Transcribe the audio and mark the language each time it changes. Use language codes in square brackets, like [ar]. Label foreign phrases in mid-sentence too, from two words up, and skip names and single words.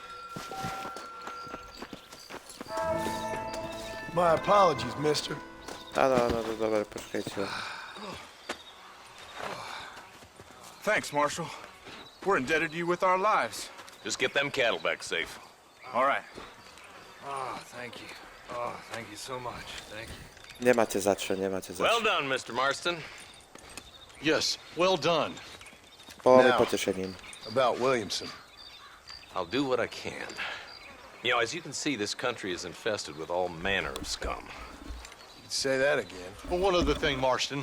[en] My apologies, mister. [sk] Áno, to dobre, počkajte. [en] Thanks, Marshal. We're indebted to you with our lives. Just get them cattle back safe. All right. Oh, thank you. Oh, thank you so much. Thank you. [sk] Nemáte za čo, nemáte za [en] Well [sk] čo. [en] done, Mr. Marston. Yes, well done. [sk] Bolo mi [en] Now. [sk] potešením. [en] About Williamson. I'll do what I can. You know, as you can see, this country is infested with all manner of scum. You'd say that again. Well, one other thing, Marston.